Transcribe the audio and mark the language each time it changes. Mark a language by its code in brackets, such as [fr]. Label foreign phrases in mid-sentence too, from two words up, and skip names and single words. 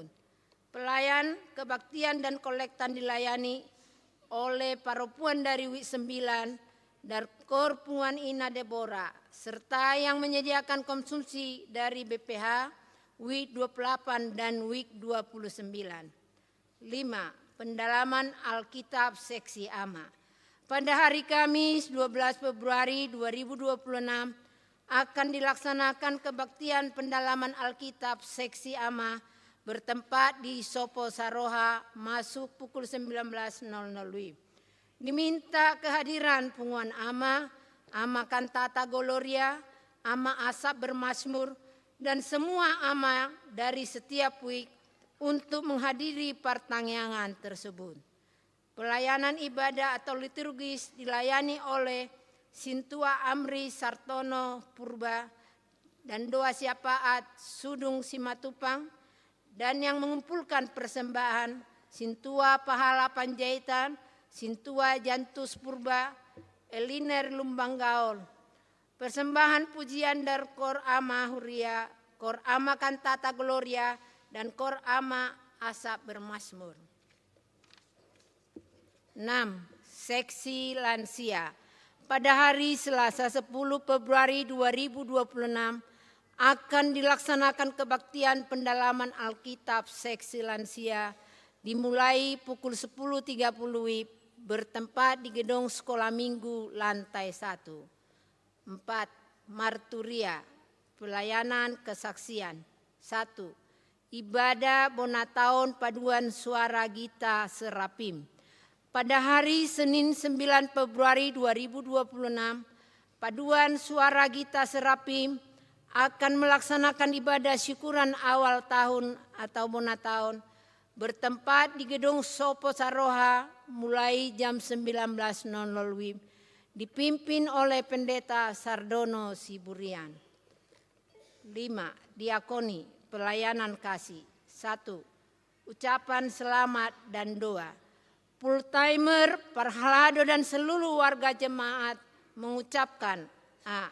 [id] Pelayan, kebaktian, dan kolektan dilayani oleh perempuan dari WIB 9 dan Kor Punguan Ina Deborah, serta yang menyediakan konsumsi dari BPH, WIB 28 dan WIB 29. 5. Pendalaman Alkitab Seksi AMA. Pada hari Kamis 12 Februari 2026 akan dilaksanakan kebaktian pendalaman Alkitab Seksi AMA bertempat di Sopo Saroha masuk pukul 19.00 WIB. Diminta kehadiran Punguan AMA, AMA Kantata Gloria, AMA Asap Bermazmur, dan semua AMA dari setiap WIB untuk menghadiri pertanyaan tersebut. Pelayanan ibadah atau liturgis dilayani oleh Sintua Amri Sartono Purba dan Doa Siapaat Sudung Simatupang, dan yang mengumpulkan persembahan Sintua Pahala Panjaitan, Sintua Jantus Purba, Eliner Lumbanggaol. Persembahan pujian dari Kor Ama Huria, Kor Ama Kantata Gloria, dan Kor Ama Asap Bermazmur. 6. Seksi Lansia. Pada hari Selasa 10 Februari 2026 akan dilaksanakan kebaktian pendalaman Alkitab Seksi Lansia dimulai pukul 10.30 WIB bertempat di Gedung Sekolah Minggu lantai 1. 4. Marturia, pelayanan kesaksian. 1. Ibadah Bonataun Paduan Suara Gita Serapim. Pada hari Senin 9 Februari 2026, Paduan Suara Gita Serapim akan melaksanakan ibadah syukuran awal tahun atau Bonataun bertempat di Gedung Sopo Saroha mulai jam 19.00 WIB dipimpin oleh Pendeta Sardono Siburian. 5. 5. Diakoni, pelayanan kasih. 1. Ucapan selamat dan doa. Full timer, Parhalado dan seluruh warga jemaat mengucapkan A.